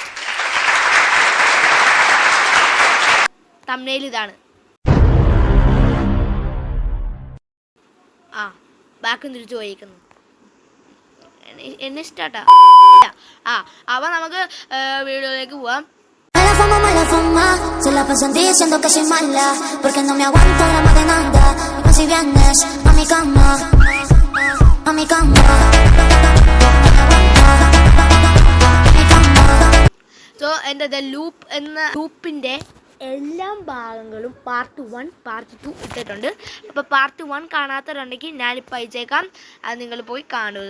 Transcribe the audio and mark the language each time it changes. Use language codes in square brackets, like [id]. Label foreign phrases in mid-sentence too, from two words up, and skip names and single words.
[ml] തംബ്നെയിൽ ഇതാണ്. ബാക്കും തിരിച്ചു പോയിരിക്കുന്നു. എന്നെ ഇഷ്ടാട്ടാ. അവ നമുക്ക് വീഡിയോയിലേക്ക് പോവാം. [es] Se la paso diciendo que soy mala, porque no me aguanto la más de nada. Y si vienes a mi cama, a mi cama. [ml] സോ എൻ്റെ ലൂപ്പ് എന്ന ലൂപ്പിൻ്റെ എല്ലാ ഭാഗങ്ങളും പാർട്ട് 1 പാർട്ട് 2 ഇട്ടിട്ടുണ്ട്. അപ്പോൾ പാർട്ട് 1 കാണാത്തവരുണ്ടെങ്കിൽ ഞാനിപ്പോൾ അയച്ചേക്കാം, അത് നിങ്ങൾ പോയി കാണുക.